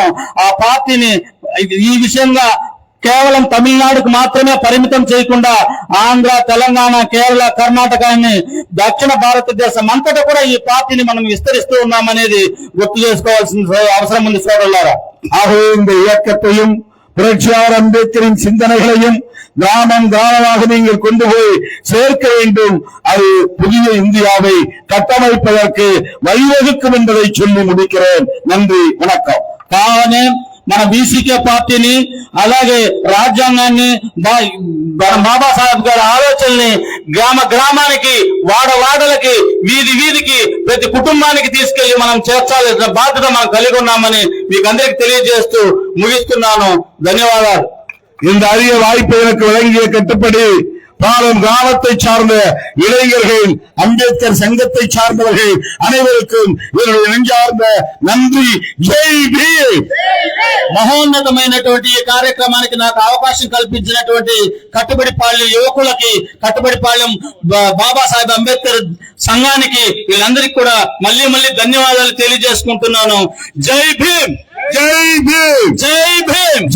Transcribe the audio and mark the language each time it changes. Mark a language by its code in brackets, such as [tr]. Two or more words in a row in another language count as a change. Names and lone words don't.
[te] ఆ పార్టీని ఈ విషయంగా కేవలం తమిళనాడుకు మాత్రమే పరిమితం చేయకుండా ఆంధ్ర, తెలంగాణ, కేరళ, కర్ణాటక అని దక్షిణ భారతదేశం అంతటా కూడా ఈ పార్టీని మనం విస్తరిస్తూ ఉన్నామనేది గుర్తు చేసుకోవాల్సిన అవసరం ఉంది సోదరులారా. [ta] ஆகவே இந்த இயக்கத்தையும் புரட்சியாளர் அம்பேத்கரின் சிந்தனைகளையும் கிராமம் கிராமமாக நீங்கள் கொண்டு போய் சேர்க்க வேண்டும். அது புதிய இந்தியாவை கட்டமைப்பதற்கு வழிவகுக்கும் என்பதை சொல்லி முடிக்கிறேன். நன்றி, வணக்கம். [te] కావనే మన బీసీకే పార్టీని, అలాగే రాజ్యాంగాన్ని, మన బాబాసాహెబ్ గారి ఆలోచనల్ని గ్రామ గ్రామానికి, వాడవాడలకి, వీధి వీధికి, ప్రతి కుటుంబానికి తీసుకెళ్లి మనం చేర్చాల్సిన బాధ్యత మనం కలిగి ఉన్నామని మీకు అందరికి తెలియజేస్తూ ముగిస్తున్నాను. ధన్యవాదాలు. [ta] இந்த அரிய வாய்ப்பை எனக்கு வழங்கிய கட்டுப்படி பாலம் கிராமத்தை சார்ந்த இளைஞர்கள், அம்பேத்கர் சங்கத்தை சார்ந்தவர்கள் அனைவருக்கும் என்னுடைய நெஞ்சார்ந்த நன்றி. ஜெய் பீம். [te] మహోన్నతమైనటువంటి ఈ కార్యక్రమానికి నాకు అవకాశం కల్పించినటువంటి కట్టుబడిపాళ్యం యువకులకి, కట్టుబడిపాళ్యం బాబాసాహెబ్ అంబేద్కర్ సంఘానికి, వీళ్ళందరికీ కూడా మళ్ళీ మళ్ళీ ధన్యవాదాలు తెలియజేసుకుంటున్నాను. జై భీమ్. [ta] ஜெய் பீம். [te] జై భీమ్.